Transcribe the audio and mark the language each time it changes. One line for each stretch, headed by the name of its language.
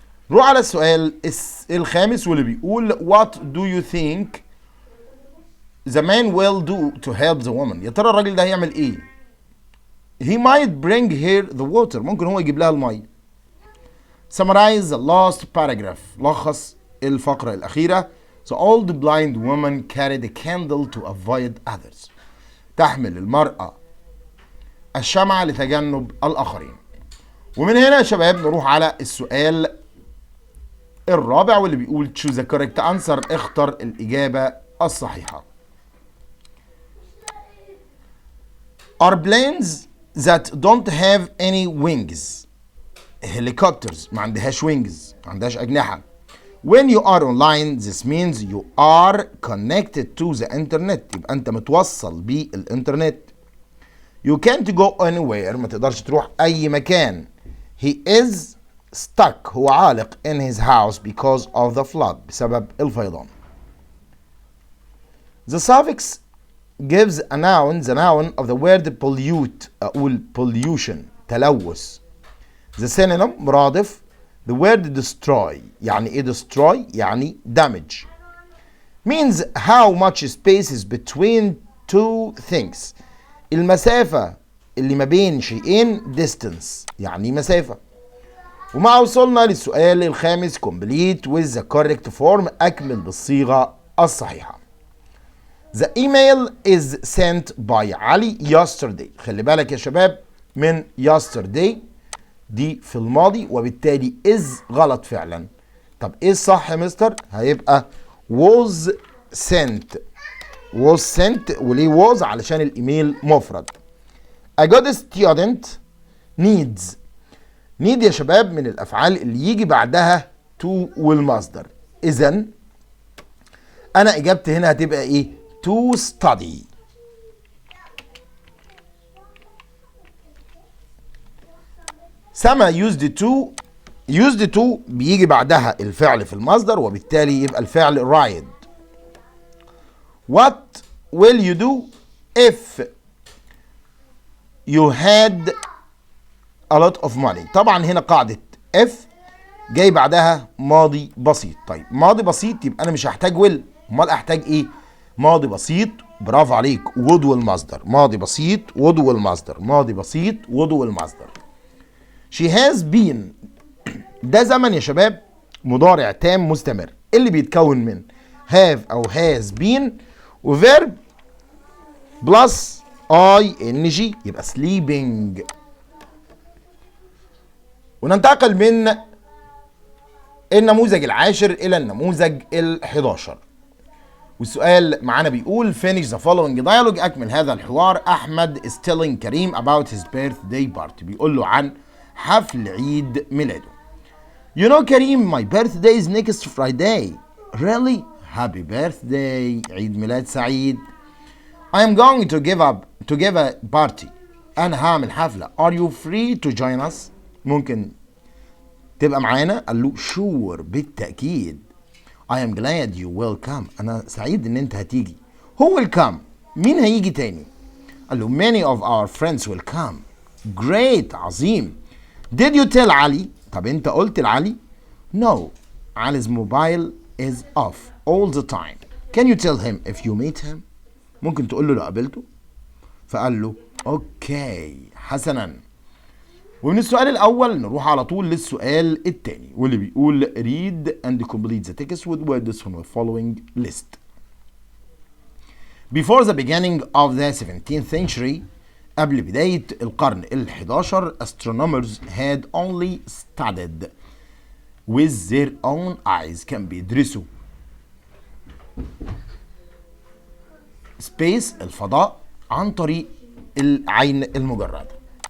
Arabic: نروح على السؤال الخامس واللي بيقول
English: what do you think the man will do to help the woman؟
Arabic: يا ترى الراجل ده هيعمل ايه؟
English: he might bring her the water.
Arabic: ممكن هو يجيب لها المية.
English: Summarize the last paragraph.
Arabic: لخص الفقرة الأخيرة.
English: The old blind woman carried a candle to avoid others.
Arabic: تحمل المرأة الشمعة لتجنب الآخرين. ومن هنا يا شباب نروح على السؤال الرابع واللي بيقول
English: choose the correct answer.
Arabic: اختر الإجابة الصحيحة.
English: Are planes that don't have any wings.
Arabic: helicopters ما عندهاش wings، ما عندهاش أجنحة.
English: When you are online this means you are connected to the internet.
Arabic: يبقى أنت متوصل بالإنترنت.
English: You can't go anywhere.
Arabic: ما تقدرش تروح أي مكان.
English: He is stuck.
Arabic: هو عالق
English: in his house because of the flood.
Arabic: بسبب الفيضان.
English: The suffix gives a noun, the noun of the word pollute.
Arabic: أقول pollution تلوث.
English: The synonym مرادف the word destroy.
Arabic: يعني ايه destroy؟ يعني damage.
English: Means how much space is between two things.
Arabic: المسافة اللي ما بين شيئين distance يعني مسافة. ومع وصلنا للسؤال الخامس
English: complete with the correct form.
Arabic: أكمل بالصيغة الصحيحة.
English: The email is sent by Ali yesterday.
Arabic: خلي بالك يا شباب من yesterday دي في الماضي وبالتالي is غلط فعلا. طب ايه الصح يا مستر؟ هيبقى was sent. was sent وليه was؟ علشان الايميل مفرد.
English: A good student needs.
Arabic: need يا شباب من الافعال اللي يجي بعدها to والمصدر. اذا انا اجابتي هنا هتبقى ايه؟ to study. سما used to بيجي بعدها الفعل في المصدر وبالتالي يبقى الفعل ride.
English: What will you do if you had a lot of money.
Arabic: طبعا هنا قاعدة if جاي بعدها ماضي بسيط. طيب ماضي بسيط يبقى انا مش هحتاج will، امال احتاج ايه؟ ماضي بسيط. برافو عليك would والمصدر. ماضي بسيط would والمصدر. ماضي بسيط would والمصدر.
English: She has been
Arabic: ده زمن يا شباب مضارع تام مستمر اللي بيتكون من have أو has been وverb plus ing يبقى sleeping. وننتقل من النموذج العاشر إلى النموذج ال11 والسؤال معانا بيقول
English: finish the following dialogue.
Arabic: أكمل هذا الحوار.
English: Ahmed is telling Karim about his birthday party.
Arabic: بيقول له عن حفل عيد ميلاده.
English: You know Karim my birthday is next Friday. Really? Happy birthday.
Arabic: عيد ميلاد سعيد.
English: I am going to give a party.
Arabic: أنا هعمل حفلة.
English: Are you free to join us?
Arabic: ممكن تبقى معانا؟ قال له sure بالتأكيد.
English: I am glad you will come.
Arabic: أنا سعيد إن أنت هتيجي.
English: Who will come?
Arabic: مين هيجي تاني؟ قال له
English: many of our friends will come. Great عظيم. Did you tell Ali?
Arabic: طب أنت قلت لعلي؟
English: No. Ali's mobile is off all the time. Can you tell him if you meet him?
Arabic: ممكن تقول له لو قابلته؟ فقال له أوكي حسنا. ومن السؤال الأول نروح على طول للسؤال الثاني واللي بيقول
English: read and complete the text with words from the following list. Before the beginning of the 17th century
Arabic: قبل بداية القرن ال11
English: astronomers had only studied with their own eyes.
Arabic: كان بيدرسوا space الفضاء عن طريق العين المجردة.